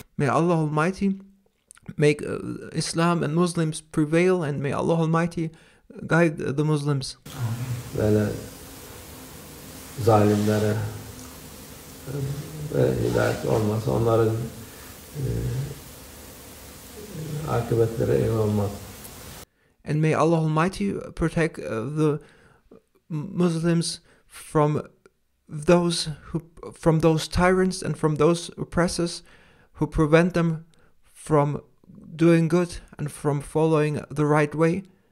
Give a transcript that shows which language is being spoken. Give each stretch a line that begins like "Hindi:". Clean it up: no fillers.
English: May Allah Almighty make Islam and Muslims prevail, and may Allah Almighty guide the Muslims.
Turkish: Böyle zalimlere ve hidayet olmasa onların akıbetleri iyi olmaz.
English: And may Allah Almighty protect the Muslims from those tyrants and from those oppressors who prevent them from doing good and from following the right way.